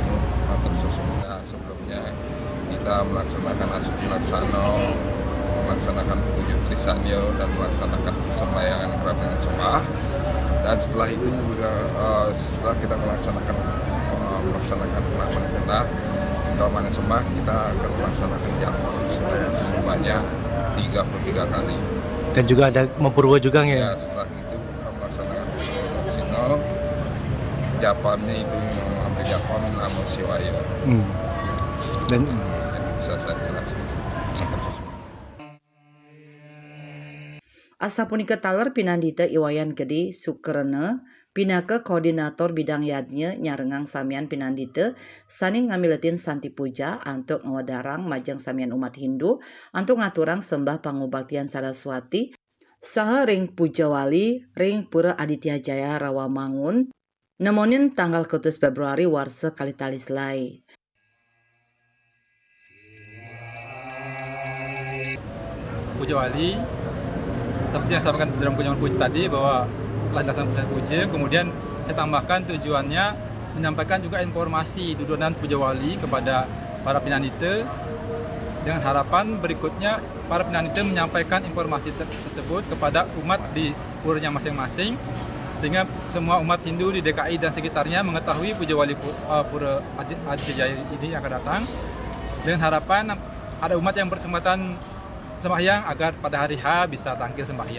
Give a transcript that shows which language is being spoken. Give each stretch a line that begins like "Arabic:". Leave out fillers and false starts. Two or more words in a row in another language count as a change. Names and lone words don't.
Indonesian: Nah, sebelumnya kita melaksanakan Asuci Laksana, melaksanakan Puja Trisanyo dan melaksanakan sembahyang Kramen Sembah, dan setelah itu juga setelah kita melaksanakan Kramen Pundak Kramen Sembah, kita akan melaksanakan japam sebanyak 33 kali. Dan juga ada mempurwa juga ya? Setelah itu kita melaksanakan Sino, japamnya itu mengambil japam Namo Siwaya. Dan bisa saya jelaskan.
Balinese: Asa punika taler Pinandita Iwayan Gede Sukrena pinaka koordinator bidang yadnya nyarengang samian Pinandita saning ngamiletin Santi Puja antuk ngawadarang majang samian umat Hindu antuk ngaturang sembah pangubaktian Saraswati saha ring Puja Wali ring Pura Aditya Jaya Rawamangun nemonin tanggal 1 Februari warsa Kalitalislai.
Indonesian: Puja Wali seperti yang saya sampaikan dalam kunjungan puja tadi bahwa telah dilaksanakan puja, kemudian saya tambahkan tujuannya menyampaikan juga informasi dudunan Puja Wali kepada para Pinandita dengan harapan berikutnya para Pinandita menyampaikan informasi tersebut kepada umat di puranya masing-masing sehingga semua umat Hindu di DKI dan sekitarnya mengetahui Puja Wali Pura Aditya Jaya ini yang akan datang, dengan harapan ada umat yang bersempatan sembahyang agar pada hari H bisa tampil sembahyang.